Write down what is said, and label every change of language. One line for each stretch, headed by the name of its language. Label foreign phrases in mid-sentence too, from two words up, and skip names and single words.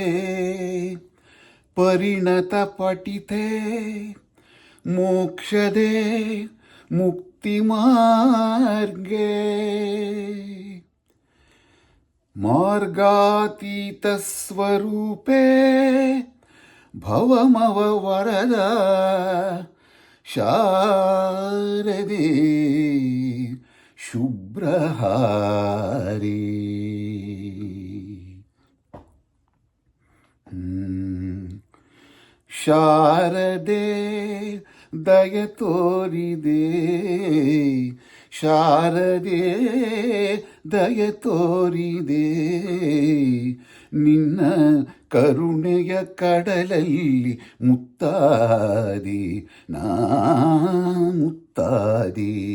Sanskrit: परिणतपठिते मोक्षदे मुक्तिमार्गे मार्गातीतस्वरूपे भवमववरद शारदे शुभ्रहारी.
Kannada: ಶಾರದೆ ದಯ ತೋರಿದೆ, ಶಾರದೆ ದಯ ತೋರಿದೆ, ನಿನ್ನ ಕರುಣೆಯ ಕಡಲಲ್ಲಿ ಮುತ್ತಾದಿ ನಾ ಮುತ್ತಾದಿ.